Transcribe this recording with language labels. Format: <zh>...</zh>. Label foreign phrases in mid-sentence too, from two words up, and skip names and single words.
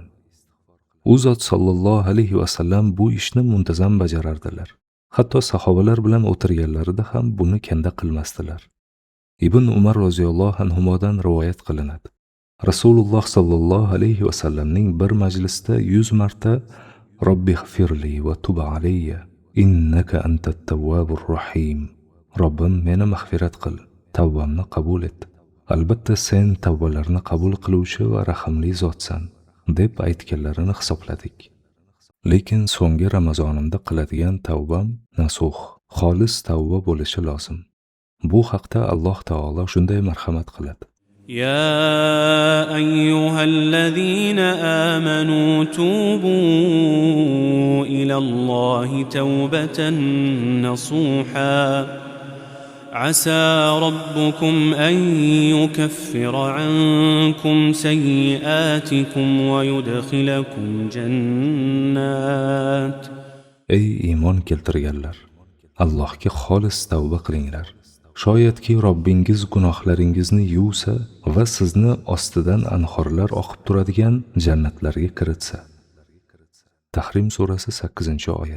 <uz>U zot</uz> <ar>صلى الله عليه وسلم</ar> <uz>bu ishni muntazam bajarardilar. Hatto sahobalar bilan o'tirganlarida ham buni kanda qilmasdilar. Ibn Umar</uz> <ar>رضي الله عنه</ar> <uz>rivoyat qilinadi.</uz> <ar>رسول الله صلى الله عليه وسلم</ar> <uz>bir majlisda 100 marta</uz> <ar>رب اغفر لي وتب علي إنك أنت التواب الرحيم.</ar> <uz>Robbim meni mag'firat qil, tavbamni qabul et. Albatta sen tavbalarni qabul qiluvchi va rahimli zotsan, deb aytganlarini hisobladik. Lekin so'nggi Ramazonimda qiladigan tavbam nasuh, xolis tavba bo'lishi lozim. Bu haqda Alloh taolo shunday marhamat qiladi.</uz> <ar>يا أيها الذين آمنوا توبوا إلى الله توبة نصوحا عسى ربكم أن يكفر عنكم سيئاتكم ويدخلكم جنات.</ar> <uz>Ey iymon keltirganlar, Allohga xolis tavba qilinglar. Shoyatki Robbingiz gunohlaringizni yuvsa va sizni ostidan anhorlar oqib turadigan jannatlarga kiritsa. Tahrim surasi 8-oyat.</uz>